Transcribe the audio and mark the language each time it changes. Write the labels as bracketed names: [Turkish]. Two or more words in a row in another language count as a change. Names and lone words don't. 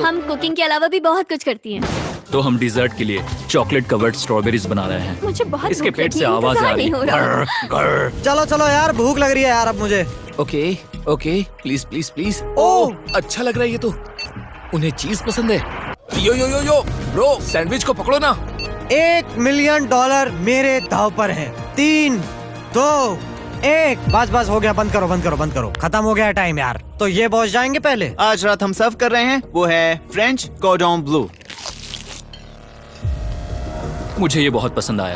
[Hindi] हम कुकिंग के अलावा भी बहुत कुछ करती हैं। तो हम डिजर्ट के लिए [English] chocolate covered strawberries [Hindi] बना रहे हैं। मुझे बहुत इसके भूख पेट लगी से है, आवाज आ इंतजार रही नहीं हो रहा। है। चलो चलो यार भूख लग रही है यार अब मुझे। [English] okay okay, please please please. ओह, [Hindi] अच्छा लग रहा है ये तो। उन्हें चीज पसंद है। [English] yo yo yo yo bro, [Hindi] सैंडविच को पकड़ो ना। $1 मिलियन मेरे दाव पर है। 3, 2, 1। बस बस हो गया, बंद करो बंद करो बंद करो, खत्म हो गया टाइम यार। तो ये पहुंच जाएंगे पहले। आज रात हम सर्व कर रहे हैं वो है फ्रेंच कॉर्डन ब्लू। मुझे ये बहुत पसंद आया।